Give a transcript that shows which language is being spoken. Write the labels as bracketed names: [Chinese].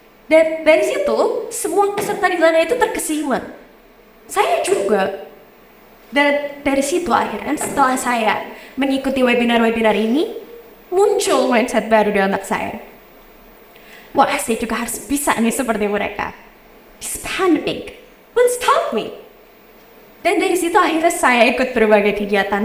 [Indonesian] Dan dari situ, semua peserta di sana itu terkesima. Saya juga. Dan dari situ akhirnya, setelah saya mengikuti webinar-webinar ini, muncul mindset baru di otak saya. Wah, saya juga harus bisa nih seperti mereka. [English] This pandemic won't stop me. [Indonesian] Dan dari situ akhirnya saya ikut berbagai kegiatan.